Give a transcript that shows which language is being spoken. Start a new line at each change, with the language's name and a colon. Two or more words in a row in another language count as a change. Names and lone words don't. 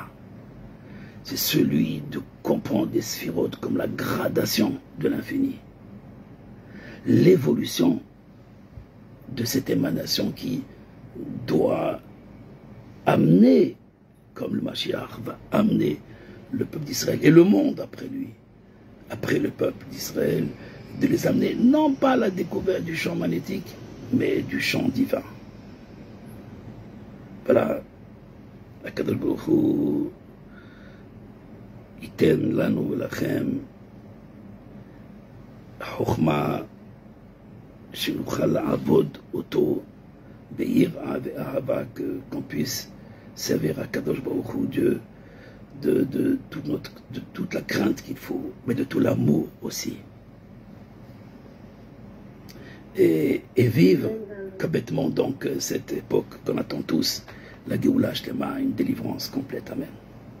French: C'est celui de comprendre des sphirotes comme la gradation de l'infini, l'évolution de cette émanation qui doit amener, comme le Mashiach va amener le peuple d'Israël et le monde après lui, après le peuple d'Israël, de les amener non pas à la découverte du champ magnétique, mais du champ divin. Voilà,
Hebrew: הקדוש ברוך הוא ייתן לנו ולכם חוכמה שנוכל לעבוד אותו ביראה ואהבה,
French: qu'on puisse servir à
Hebrew: קדוש ברוך הוא,
French: Dieu, de toute la crainte qu'il faut, mais de tout l'amour aussi. Et vivre complètement donc cette époque qu'on attend tous, la
Hebrew: גאולה שלמה,
French: une délivrance complète.